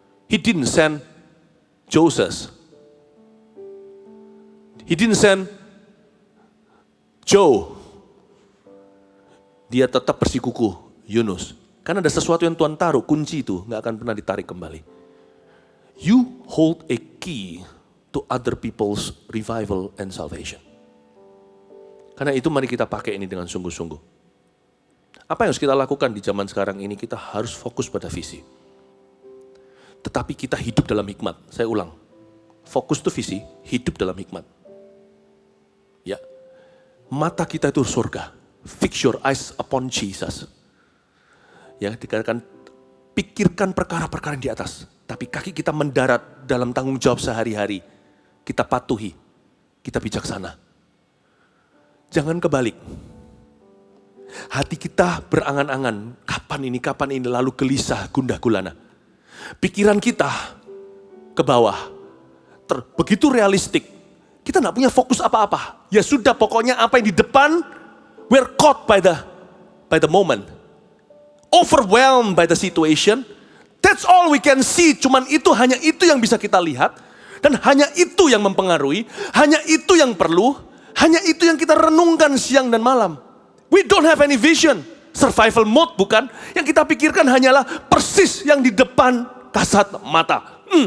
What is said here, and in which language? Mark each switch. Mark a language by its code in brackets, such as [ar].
[en] He didn't send Joseph. He didn't send Joe. [id] Dia tetap bersikukuh, [en] Yunus. [id] Karena ada sesuatu yang Tuhan taruh, kunci itu gak akan pernah ditarik kembali. [en] You hold a key to other people's revival and salvation. [id] Karena itu mari kita pakai ini dengan sungguh-sungguh. Apa yang harus kita lakukan di zaman sekarang ini? Kita harus fokus pada visi. Tetapi kita hidup dalam hikmat. Saya ulang. Fokus itu visi, hidup dalam hikmat. Ya. Mata kita itu surga. [en] Fix your eyes upon Jesus. [id] Ya, dikatakan pikirkan perkara-perkara yang di atas. Tapi kaki kita mendarat dalam tanggung jawab sehari-hari. Kita patuhi, kita bijaksana. Jangan kebalik. Hati kita berangan-angan, kapan ini, lalu gelisah, gundah gulana. Pikiran kita ke bawah, begitu realistik. Kita gak punya fokus apa-apa. Ya sudah, pokoknya apa yang di depan, [en] we're caught by the moment. Overwhelmed by the situation. That's all we can see, [id] hanya itu yang bisa kita lihat. Dan hanya itu yang mempengaruhi, hanya itu yang perlu, hanya itu yang kita renungkan siang dan malam. [en] We don't have any vision. [id] Survival mode bukan? Yang kita pikirkan hanyalah persis yang di depan kasat mata.